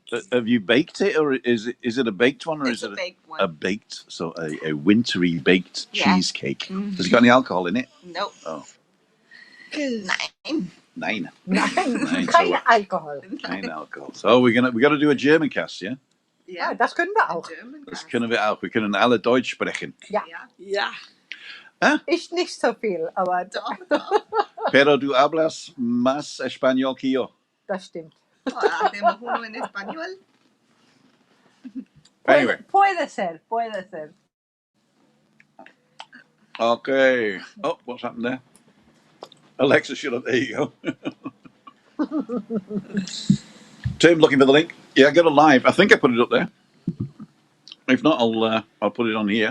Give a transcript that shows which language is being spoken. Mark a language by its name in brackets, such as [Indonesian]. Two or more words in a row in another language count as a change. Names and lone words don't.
[English] have you baked it, or is it a baked one, or It's is it a baked one. a baked, so a wintry baked Yeah. cheesecake? Has it got any alcohol in it? Nope. Oh, 9. 9. Kind So of alcohol. 9 alcohol. So we got to do a German cast, yeah? [German] Ja, das können wir auch. Das können wir auch. Wir können alle Deutsch sprechen. Ja. Ja. Ich nicht so viel, aber Doch. [Spanish] Pero du hablas más español que yo. [German] das stimmt. [Spanish] Hacemos uno en español. [English] Anyway. [Spanish] Puede ser. [English] Okay. Oh, what's happened there? Alexa, shut up. There you go. Tim, looking for the link. Yeah, I got a live. I think I put it up there. If not, I'll put it on here.